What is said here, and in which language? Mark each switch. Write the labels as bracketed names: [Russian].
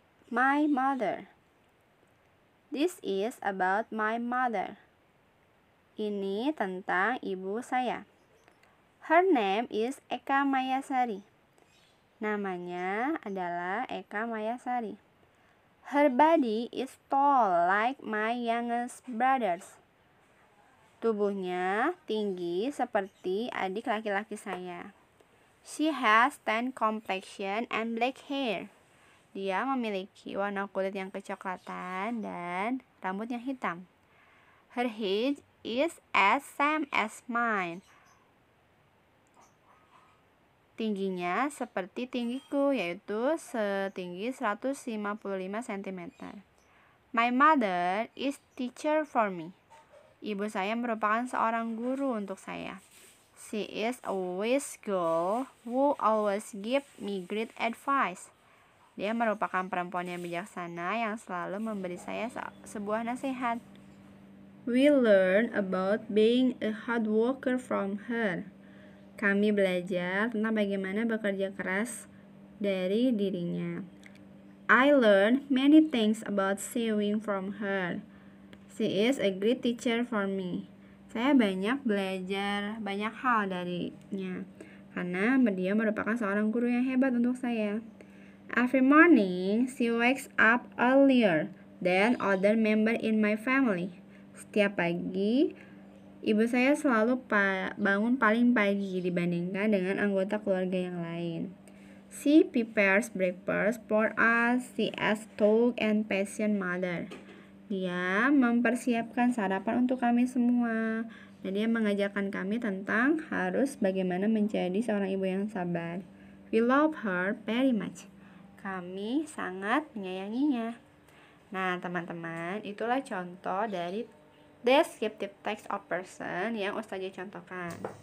[English] My mother. This is about my mother. [Indonesian] Ini tentang ibu saya. [English] Her name is Eka Mayasari. [Indonesian] Namanya adalah Eka Mayasari. [English] Her body is tall like my youngest brothers. [Indonesian] Tubuhnya tinggi seperti adik laki-laki saya. [English] She has tan complexion and black hair. [Indonesian] Dia memiliki warna kulit yang kecoklatan dan rambut yang hitam. [English] Her height is as same as mine. [Indonesian] Tingginya seperti tinggiku, yaitu setinggi 155 cm. [English] My mother is teacher for me. [Indonesian] Ibu saya merupakan seorang guru untuk saya. [English] She is a wise girl who always give me great advice. [Indonesian] Dia merupakan perempuan yang bijaksana yang selalu memberi saya sebuah nasihat. [English] We learn about being a hard worker from her. [Indonesian] Kami belajar tentang bagaimana bekerja keras dari dirinya. [English] I learned many things about sewing from her. She is a great teacher for me. [Indonesian] Saya banyak belajar banyak hal darinya, karena dia merupakan seorang guru yang hebat untuk saya. [English] Every morning, she wakes up earlier than other member in my family. [Indonesian] Setiap pagi, ibu saya selalu bangun paling pagi dibandingkan dengan anggota keluarga yang lain. [English] She prepares breakfast for us. She is tough and patient mother. [Indonesian] Dia mempersiapkan sarapan untuk kami semua. Dan dia mengajarkan kami tentang harus bagaimana menjadi seorang ibu yang sabar. [English] We love her very much. [Indonesian] Kami sangat menyayanginya. Nah, teman-teman, itulah contoh dari [English] descriptive text of person [Indonesian] yang Ustazah contohkan.